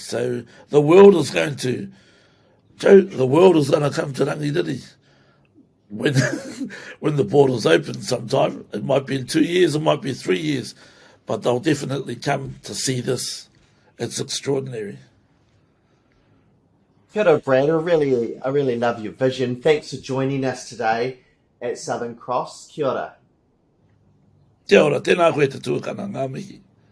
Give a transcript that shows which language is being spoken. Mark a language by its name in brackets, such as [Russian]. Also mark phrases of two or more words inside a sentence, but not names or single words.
[English] So the world is going to, Joe, the world is going to come to Rangiriri when when the borders open sometime. It might be in 2 years, it might be 3 years, but they'll definitely come to see this. It's extraordinary. [Māori] Kia ora, Brad. [English] I really love your vision. Thanks for joining us today at Southern Cross. [Māori] Kia ora. Kia ora, tēnā koe te tuakana, ngā mihi.